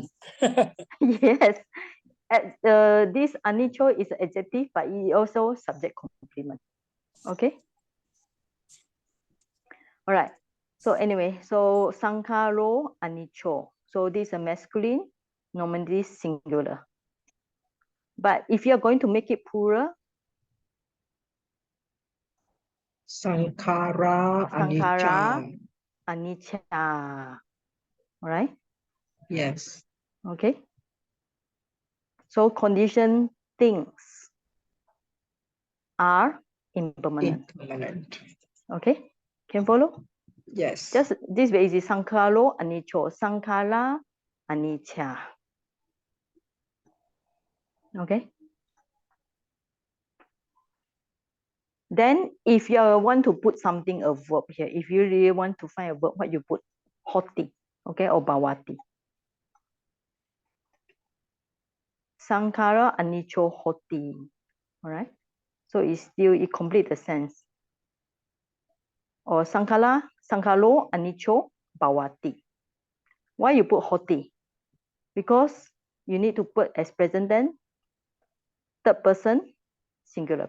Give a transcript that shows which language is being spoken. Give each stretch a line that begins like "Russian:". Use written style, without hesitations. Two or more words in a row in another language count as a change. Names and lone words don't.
English: yes, this anicho is an adjective, but it also subject complement. Okay. All right. So anyway, so
Pali: sankaro anicho.
English: So this is a masculine, nominative singular. But if you are going to make it plural,
Pali: Sankara sankara anicca. anicca.
English: All right. Yes. Okay. So condition things are impermanent. Impermanent. Okay. Can follow? Yes. Just this way easy.
Pali: Sankaro anicho. Sankara anicca.
English: Okay. Then if you want to put something, a verb here, if you really want to find a verb, what you put?
Pali: Hoti, okay, or bhavati. Sankara anicho hoti.
English: All right. So it complete the sense. Or
Pali: sankaro anicho bhavati.
English: Why you put hoti? Because you need to put as present tense, third person singular.